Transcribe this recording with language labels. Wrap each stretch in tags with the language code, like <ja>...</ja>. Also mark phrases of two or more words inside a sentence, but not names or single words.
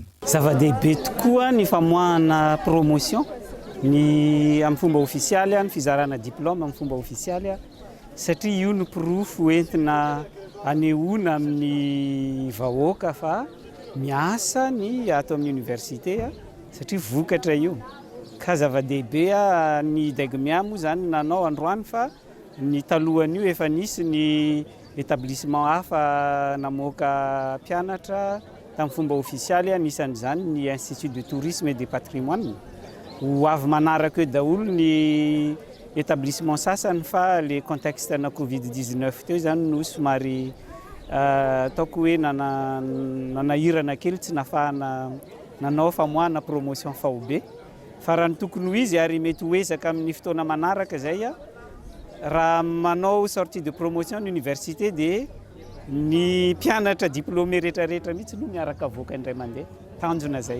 <mg>Zava-dehibe tokoa ny famoahana promotion ny amin'ny fomba ofisialy ny fizarana diplôme amin'ny fomba ofisialy satria io no pirofo entina anehoana amin'ny vahoaka fa miasa ny ato amin'ny université satria vokatra io. Ka zava-dehibe ny Degmia moa zany nanao androany fa ny talohan'io efa nisy ny établissement hafa namoaka mpianatra tamin'ny fomba ofisialy anisan'izany ny</mg> <fr>Institut de tourisme et de patrimoine.</fr> <mg>Ho avy manaraka eo daholo ny établissement sasany fa</mg> <fr>le contexte</fr> <mg>na Covid-19 teo zany no somary ataoko hoe nanahirana kely tsy nafahana nanao famoahana promotion fahobe. Fa raha ny tokony ho izy ary mety ho ezaka amin'ny fotoana manaraka zay raha manao</mg> <fr>sortie de promotion université</fr> <mg>de ny mpianatra diplômé rehetrarehetra mihitsy no miaraka avoaka indray mandeha tanjona zay.</mg>